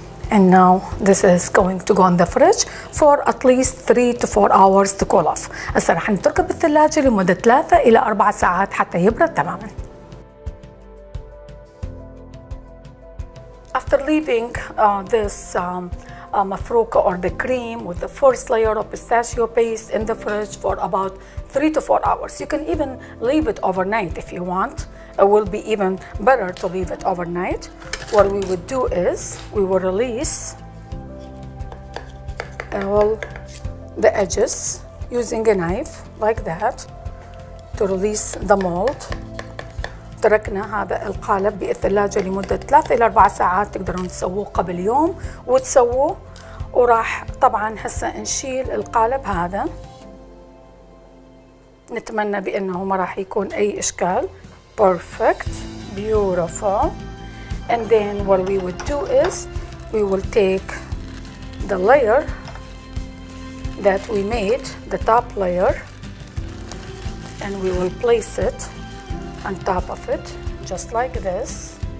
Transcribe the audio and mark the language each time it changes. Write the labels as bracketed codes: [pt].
[en] And now this is going to go in the fridge for at least 3 to 4 hours to cool off. [ar] هسه رح نتركه بالثلاجة لمدة 3 إلى 4 ساعات حتى يبرد تماما. [en] After leaving this mufrooka or the cream with the first layer of pistachio paste in the fridge for about 3 to 4 hours. You can even leave it overnight if you want. It will be even better to leave it overnight. What we would do is we will release all the edges using a knife like that to release the mold. [ar] تركنا هذا القالب بالثلاجة لمدة 3 إلى 4 ساعات. تقدرون تسووه قبل يوم وتسووه. وراح طبعا هسه نشيل القالب هذا. نتمنى بأنه ما راح يكون أي إشكال. [en] Perfect, beautiful. And then what we would do is we will take the layer that we made, the top layer, and we will place it on top of it, just like this.